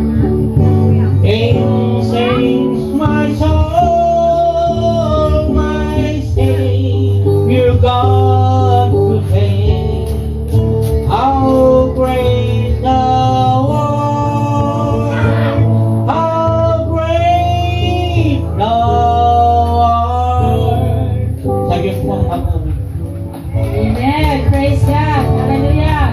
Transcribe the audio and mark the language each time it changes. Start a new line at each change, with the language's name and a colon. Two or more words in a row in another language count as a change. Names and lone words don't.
English: And sings my soul, my Savior God to say, how great thou art, how great thou art.
Filipino: Sabi po ang pag-uwi.
English: Amen. Praise God. Hallelujah.